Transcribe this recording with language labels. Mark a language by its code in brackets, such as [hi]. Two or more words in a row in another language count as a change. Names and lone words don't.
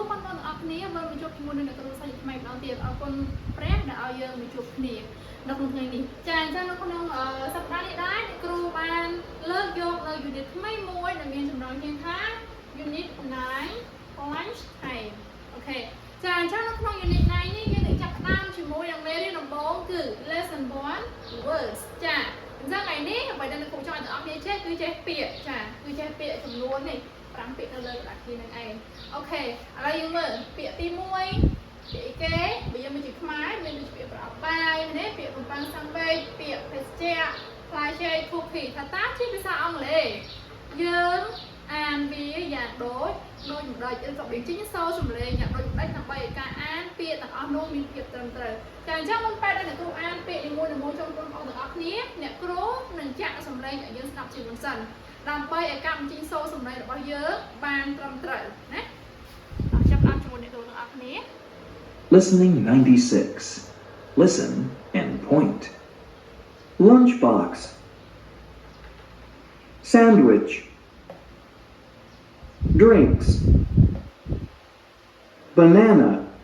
[km] បងអរគ្នាវិលមកជួបជាមួយនឹងអ្នកគ្រូសាស្ត្រថ្មីម្ដងទៀតអរគុណព្រះដែលឲ្យយើងមកជួបគ្នានៅក្នុងថ្ងៃនេះចាអញ្ចឹងនៅក្នុងសប្តាហ៍នេះដែរអ្នកគ្រូបានលើកយកនៅ unit ថ្មីមួយដែលមានចំណងជើងថា unit 9 [en] lunch time [km] អូខេចាអញ្ចឹ ងនៅក្នុង unit 9នេះយើងនឹងចាប់ផ្ដើមជាមួយនឹងមេរៀនដំបូងគឺ [en] lesson 1 words [km] ចាអញ្ចឹងថ្ងៃនេះអ្វីដែលអ្នកគ្រូចង់ឲ្យអ្នកនរគ្នាចេះគឺចេះពាក្យចាគឺចេះពាក្យចំនួននេះ5 ពាក្យនៅលើក្តារខៀននឹងឯងអូខេឥឡូវយើងមើលពាក្យទី1ពាក្យអីគេបើយើងមកជាខ្មែរមានដូចពាក្យប្រអប់បាយនេះពាក្យបំពង់ សាំងវែកពាក្យភេសជ្ជៈផ្លែឈើគូគីថាតាជាភាសាអង់គ្លេសយើងអានវាយ៉ាងដូចម្ដេចឬក៏បញ្ចេញសូរសំឡេងយ៉ាងដូចម្ដេចដើម្បីឲ្យការអានពាក្យទាំងអស់នោះមានភាពត្រឹមត្រូវតែអញ្ចឹងមុនពេលដែលអ្នកគ្រូអានពាក្យនីមួយៗចូលរួមបងប្អូនទាំងអស់គ្នាអ្នកគ្រូនឹងចាក់សំឡេងឲ្យយើងស្ដាប់ជាមុនសិនដើម្បីឲ្យការបញ្ចេញសូរសំឡេងរបស់យើងបានត្រឹមត្រូវណាចាប់តាមជាមួយអ្នកគ្រូទាំងអស់គ្នា [en] Listening 96. Listen and point. Lunchbox. Sandwich. Drinks. Banana.